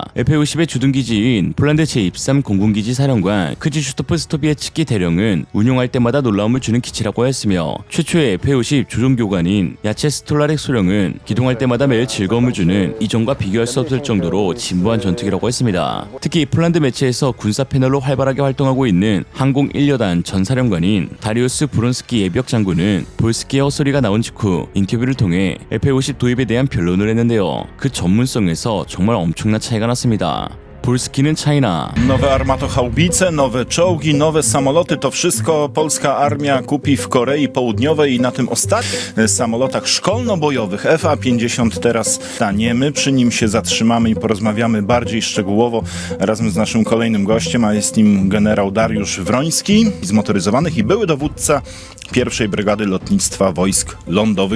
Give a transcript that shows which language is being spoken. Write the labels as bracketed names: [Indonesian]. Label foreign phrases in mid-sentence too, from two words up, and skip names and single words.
[Korean] FA50의 주둔기지인 폴란드 제23 공군기지 사령관 크지슈토프 스토비에츠키 대령은 운용할 때마다 놀라움을 주는 기치라고 했으며 최초의 FA50 조종교관인 야체 스톨라렉 소령은 기동할 때마다 매일 즐거움을 주는 이전과 비교할 수 없을 정도로 진부한 전투기라고 했습니다. 특히 폴란드 매체에서 군사 패널로 활발하게 활동하고 있는 항공 1여단 전사령관인 다리우스 브론스키 예비역 장군은 볼스키의 헛소리가 나온 직후 인터뷰를 통해 FA50 do입에 대한 변론을 했는데요. 그 전문성에서 정말 엄청난 차이가 났습니다. Polski China. [Polish] Nowe armatohaubice, nowe czołgi, nowe samoloty, to wszystko polska armia kupi w Korei Południowej i na tym ostatnich samolotach szkolno-bojowych FA-50 teraz staniemy. Przy nim się zatrzymamy i porozmawiamy bardziej szczegółowo razem z naszym kolejnym gościem, a jest nim generał Dariusz Wroński z motoryzowanych i były dowódca pierwszej Brygady Lotnictwa Wojsk Lądowych.